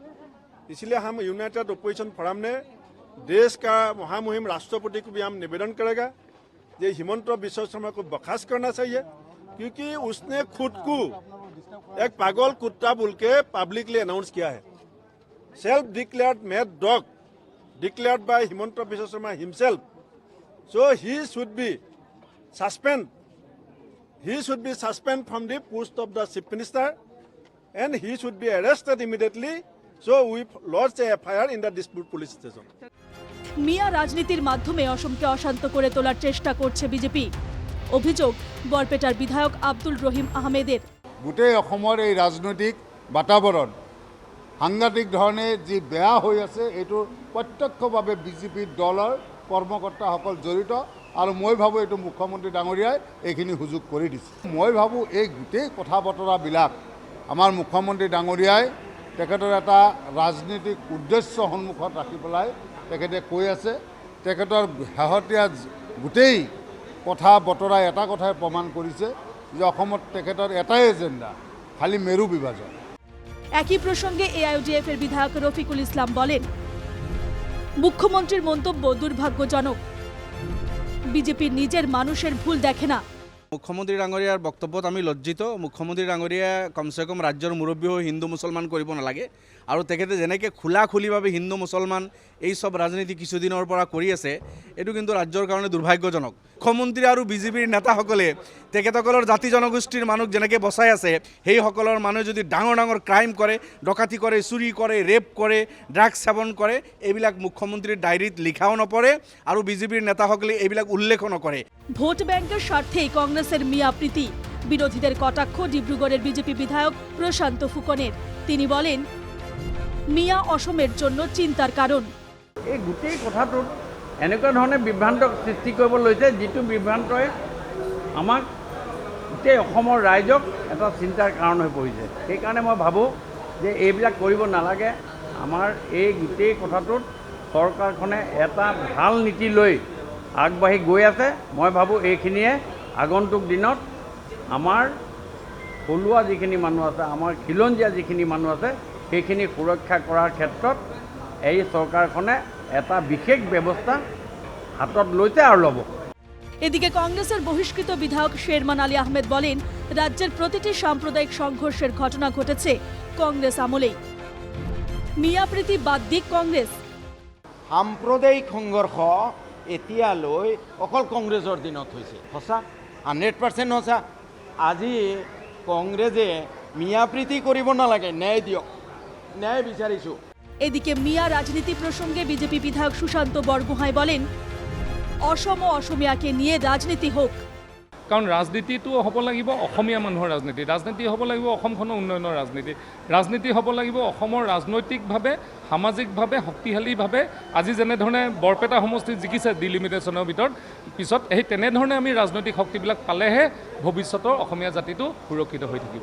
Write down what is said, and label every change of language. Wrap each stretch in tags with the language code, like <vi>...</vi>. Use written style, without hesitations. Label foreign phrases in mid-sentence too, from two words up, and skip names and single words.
<hi>इसलिए हम यूनाइटेड ओपोजिशन फोरम ने देश का महामुहिम राष्ट्रपति को भी हम निवेदन करेगा कि हिमंत बिश्व शर्मा को बर्खास्त करना चाहिए, क्योंकि उसने खुद को एक पागल कुत्ता बोल के</hi> <en>publicly announce</en> <hi>किया है।</hi> <en>self declared mad dog declared by Himanta Biswa Sarma himself. So he should be suspended. He should be suspended from the post of the chief minister, and he should be arrested immediately. So we lodged a FIR in the dispute police station.</en> <bn>মিয়া রাজনীতির মাধ্যমে অসমকে অশান্ত করে তোলার চেষ্টা করছে বিজেপি। অভিযোগ বরপেটার বিধায়ক আব্দুল রহিম আহমেদের।</bn> <as>গোটেই অসমৰ এই ৰাজনৈতিক বাতাবৰণ সাংঘাতিক ধৰণে যি বেয়া হৈ আছে, এইটো প্ৰত্যক্ষভাৱে বিজেপি দলৰ কৰ্মকৰ্তাসকল জড়িত, আৰু মই ভাবোঁ এইটো মুখ্যমন্ত্ৰী ডাঙৰীয়াই এইখিনি সুযোগ কৰি দিছে। মই ভাবোঁ এই গোটেই কথা বতৰাবিলাক আমাৰ মুখ্যমন্ত্ৰী ডাঙৰীয়াই তেখেতৰ এটা ৰাজনীতিক উদ্দেশ্য সন্মুখত ৰাখি পেলাই তেখেতে কৈ আছে। তেখেতৰ শেহতীয়া গোটেই কথা বতৰাই এটা কথাই প্ৰমাণ কৰিছে যে অসমত তেখেতৰ এটাই এজেণ্ডা, খালি মেৰু বিভাজন।</as> <bn>একই প্রসঙ্গে AIUDF এর বিধায়ক রফিকুল ইসলাম বলেন, মুখ্যমন্ত্রীর মন্তব্য দুর্ভাগ্যজনক, বিজেপির নিজের মানুষের ভুল দেখে না।</bn> <as>মুখ্যমন্ত্ৰী ডাঙৰীয়াৰ বক্তব্যত আমি লজ্জিত। মুখ্যমন্ত্ৰী ডাঙৰীয়াই কমচে কম ৰাজ্যৰ মুৰব্বী হৈ হিন্দু মুছলমান কৰিব নালাগে, আৰু তেখেতে যেনেকৈ খোলাখুলিভাৱে হিন্দু মুছলমান এই সব ৰাজনীতি কিছুদিনৰ পৰা কৰি আছে, এইটো কিন্তু ৰাজ্যৰ কাৰণে দুৰ্ভাগ্যজনক। মুখ্যমন্ত্ৰী আৰু বিজেপিৰ নেতাসকলে তেখেতসকলৰ জাতি জনগোষ্ঠীৰ মানুহ যেনেকৈ বচাই আছে, সেইসকলৰ মানুহে যদি ডাঙৰ ডাঙৰ ক্ৰাইম কৰে, ডকাতি কৰে, চুৰি কৰে, ৰেপ কৰে, ড্ৰাগছ সেৱন কৰে, এইবিলাক মুখ্যমন্ত্ৰীৰ ডায়েৰীত লিখাও নপৰে, আৰু বিজেপিৰ নেতাসকলে এইবিলাক উল্লেখও নকৰে।</as> <bn>ভোট ব্যাংকের স্বার্থেই কংগ্রেসের মিয়া প্রীতি, বিরোধীদের কটাক্ষ ডিব্রুগড়ের বিজেপি বিধায়ক প্রশান্ত ফুকনের। তিনি বলেন, মিয়া অসমের জন্য চিন্তার কারণ।</bn> <as>এই গোটেই কথাটোত এনেকুৱা ধৰণে বিভ্ৰান্ত সৃষ্টি কৰিব লৈছে, যিটো বিভ্ৰান্তই আমাক গোটেই অসমৰ ৰাইজক এটা চিন্তাৰ কাৰণ হৈ পৰিছে। সেইকাৰণে মই ভাবোঁ যে এইবিলাক কৰিব নালাগে। আমাৰ এই গোটেই কথাটোত চৰকাৰখনে এটা ভাল নীতি লৈ আগবাঢ়ি গৈ আছে। মই ভাবোঁ এইখিনিয়ে আগন্তুক দিনত আমাৰ থলুৱা যিখিনি মানুহ আছে, আমাৰ খিলঞ্জীয়া যিখিনি মানুহ আছে, সেইখিনি সুৰক্ষা কৰাৰ ক্ষেত্ৰত এই চৰকাৰখনে এটা বিশেষ ব্যৱস্থা হাতত লৈছে আৰু ল'ব।</as> <bn>এদিকে কংগ্রেসের বহিষ্কৃত বিধায়ক শেরমান আলী আহমেদ বলেন, রাজ্যের প্রতিটি সাম্প্রদায়িক সংঘর্ষের ঘটনা ঘটেছে কংগ্রেস আমলেই। মিয়া প্রীতি বাদ দিক কংগ্রেস।</bn> <as>সাম্প্ৰদায়িক সংঘৰ্ষ এতিয়ালৈ অকল কংগ্ৰেছৰ দিনত হৈছে, সঁচা 100% সঁচা। আজি কংগ্ৰেছে মিয়া প্ৰীতি কৰিব নালাগে, ন্যায় দিয়ক, ন্যায় বিচাৰিছোঁ।</as> <bn>এদিকে মিয়া রাজনীতি প্রসঙ্গে বিজেপি বিধায়ক সুশান্ত বরগোহাঁই বলেন, অসম ও অসমিয়াকে নিয়ে ৰাজনীতি হোক।</bn> <as>কাৰণ ৰাজনীতিটো হ'ব লাগিব অসমীয়া মানুহৰ ৰাজনীতি, ৰাজনীতি হ'ব লাগিব অসমখনৰ উন্নয়নৰ ৰাজনীতি, ৰাজনীতি হ'ব লাগিব অসমৰ ৰাজনৈতিকভাৱে সামাজিকভাৱে শক্তিশালীভাৱে। আজি যেনেধৰণে বৰপেটা সমষ্টিত জিকিছে ডিলিমিটেশ্যনৰ ভিতৰত, পিছত সেই তেনেধৰণে আমি ৰাজনৈতিক শক্তিবিলাক পালেহে ভৱিষ্যতৰ অসমীয়া জাতিটো সুৰক্ষিত হৈ থাকিব।</as>